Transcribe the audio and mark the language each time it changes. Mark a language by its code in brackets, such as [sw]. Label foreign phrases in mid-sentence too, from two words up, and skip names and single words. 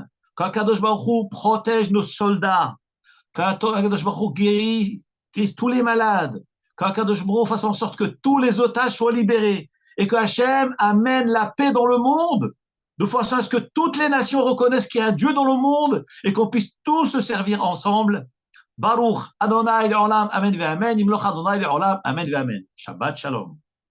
[fr] Qu' [he] הקדוש ברוך הוא [fr] protège nos soldats. Qu' [he] הקדוש ברוך הוא [fr] guérisse tous les malades. Qu' [he] הקדוש ברוך הוא [fr] fasse en sorte que tous les otages soient libérés. Et que Hachem amène la paix dans le monde, de façon à ce que toutes les nations reconnaissent qu'il y a un Dieu dans le monde et qu'on puisse tous se servir ensemble. [he] ברוך ה' לעולם, אמן ואמן. ימלוך ה' לעולם, אמן ואמן. שבת שלום.